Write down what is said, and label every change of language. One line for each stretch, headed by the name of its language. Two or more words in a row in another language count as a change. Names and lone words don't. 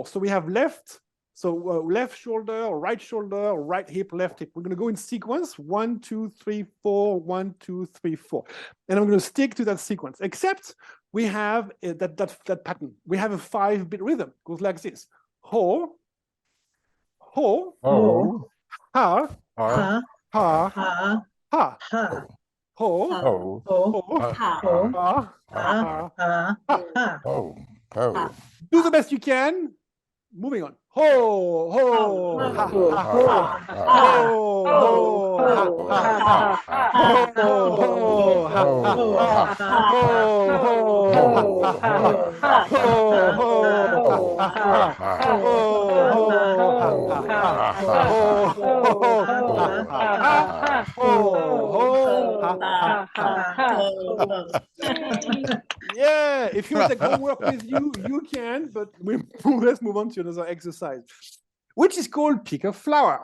English: So we have left. So left shoulder, right hip, left hip. We're going to go in sequence. 1, 2, 3, 4. 1, 2, 3, 4. And I'm going to stick to that sequence. Except we have that pattern. We have a 5-beat rhythm. It goes like this. Ho. Ho, Oh. ha, Ha. ha, Ha, ha, ha, ho, Oh. ho, ho, Ha. ha, ha, ha. ha, ha. Oh. Oh. Do the best you can. Moving on. Ho, ho, ha, ha, ha. Ho, ho, ha, ha, ha. Ho, ho, ha, ha, ha. Ho, ho, ha, ha, ha. Ho, ho, ha, ha, ha. Yeah, if you want to take homework with you, you can, but let's move on to another exercise, which is called pick a flower.